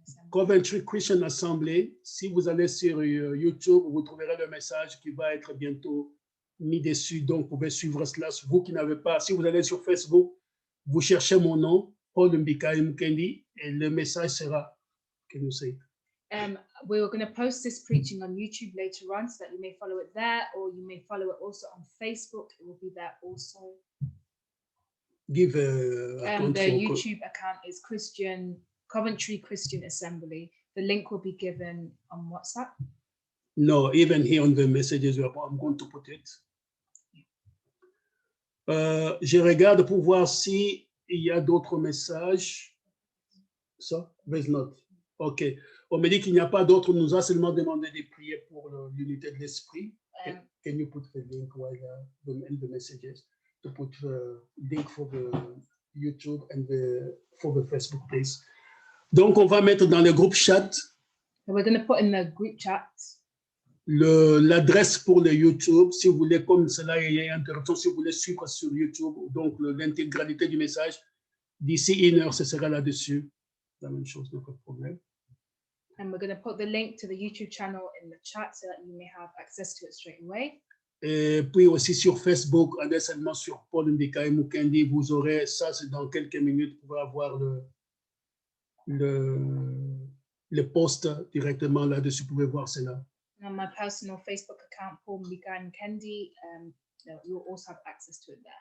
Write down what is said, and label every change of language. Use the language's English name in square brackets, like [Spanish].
[French] Coventry Christian Assembly. Si vous allez sur YouTube, vous trouverez le message qui va être bientôt mis dessus. Donc, vous pouvez suivre cela. Vous qui n'avez pas, si vous allez sur Facebook, vous cherchez mon nom, Paul Mbika Mkendi, et le message sera, [English] can you say? We're going to post this preaching on YouTube later on so that you may follow it there, or you may follow it also on Facebook. It will be there also. give account The for YouTube account is Coventry Christian Assembly. The link will be given on WhatsApp. No, even here on the messages, I'm going to put it. [French] Je regarde pour voir si il y a d'autres messages. Ça, [English] there's not. OK. [French] On me dit qu'il n'y a pas d'autres. On nous a seulement demandé de prier pour l'unité de l'esprit. [English] Can you put the link while in the messages to put the link for the YouTube and for the Facebook, please. [French] Donc, on va mettre dans le groupe chat. [English] So we're going to put in the group chat [French] l'adresse pour le YouTube, si vous voulez, comme cela, il y a une interruption, si vous voulez suivre sur YouTube, donc l'intégralité du message, d'ici 1 heure, ce sera là-dessus. La même chose, pas de problème. [English] And we're going to put the link to the YouTube channel in the chat so that you may have access to it straight away. [French] Et puis aussi sur Facebook, allez seulement sur Paul Mbikaï Mukendi, vous aurez ça, c'est dans quelques minutes, vous pouvez avoir le post directement là-dessus, vous pouvez voir cela. [English] On my personal Facebook account, Paul Mbikaï Mukendi, you'll also have access to it there.